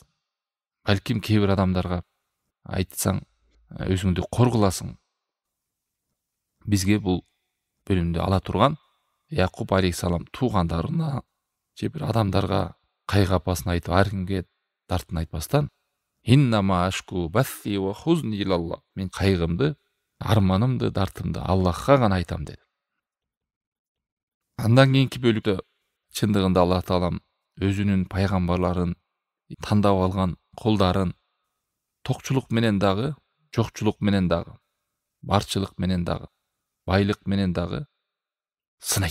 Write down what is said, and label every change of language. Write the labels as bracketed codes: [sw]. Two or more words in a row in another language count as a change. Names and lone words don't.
[ky] Балким кээ бир адамдарга айтсаң, өзүңдү коргуласың. Бизге бул бөлүмдү ала турган Якуб алейхисалам туугандарына же бир адамдарга кайгы апасын айтып, ар кимге дартын айтпастан, [ar] «إنما أشكو بثي وحزني إلى الله». [ky] Мен кайгымды, арманымды, дартымды Аллахка гана айтам деди. Андан кийинки бөлүктө чындыгында Аллах Таалам өзүнүн пайгамбарларын тандап алган кулдарын токчулук менен дагы, жокчулук менен дагы, барчылык менен дагы, байлык менен дагы сынайт.